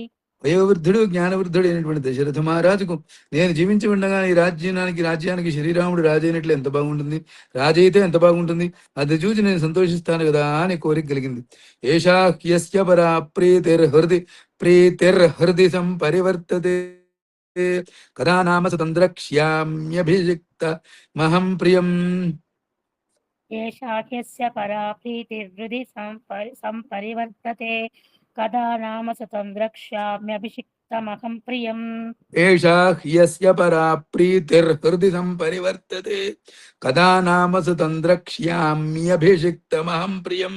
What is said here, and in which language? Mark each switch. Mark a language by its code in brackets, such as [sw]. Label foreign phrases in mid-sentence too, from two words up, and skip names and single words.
[te] వయోవృద్ధుడు జ్ఞానవృద్ధుడు అయినటువంటి దశరథ మహారాజుకు నేను జీవించి ఉండగా ఈ రాజ్యానికి శ్రీరాముడు రాజైనట్లు ఎంత బాగుంటుంది, రాజైతే ఎంత బాగుంటుంది, అది చూసి నేను సంతోషిస్తాను కదా అని కోరిక కలిగింది. [sa] ఏషా హ్యస్య పరా ప్రీతిర్హృది సంపరివర్తతే कदा नाम सुतं द्रक्ष्याम्यभिषिक्तमहं प्रियम् एषा ह्यस्य परा प्रीतिर्हृदि सम्परिवर्तते कदा नाम सतं द्रक्ष्याम्यभिषिक्तमहं प्रियम् एषा ह्यस्य परा प्रीतिर्हृदि सम्परिवर्तते कदा नाम सुतं द्रक्ष्याम्यभिषिक्तमहं प्रियम्